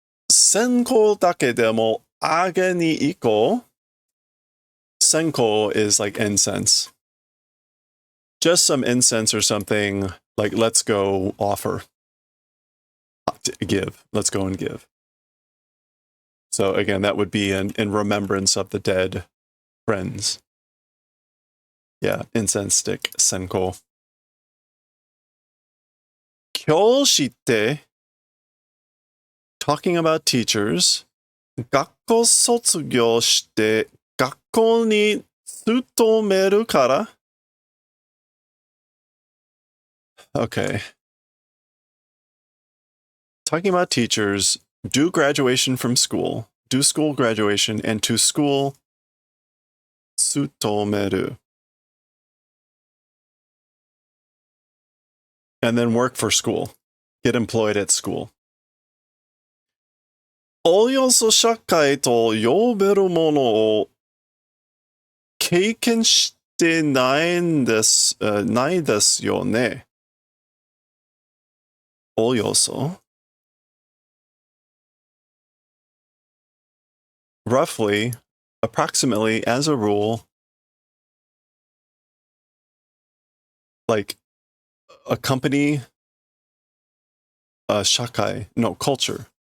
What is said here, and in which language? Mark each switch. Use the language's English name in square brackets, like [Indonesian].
[Japanese] 線香だけでもあげに行こう. [English] Senko is like incense. Just some incense or something, like, let's go offer. Give. Let's go and give. So again, that would be in remembrance of the dead friends. Yeah, incense stick, senko. [Japanese] 教師って [English] talking about teachers. [Japanese] 学校卒業して学校に勤めるから Okay. [English] Talking about teachers, do graduation from school, do school graduation, and to school, tsutomeru. And then work for school, get employed at school. [Japanese] およそ社会と呼べるものを経験してないですよね。およそ [English] roughly, approximately, as a rule, like a company, shakai, no, culture.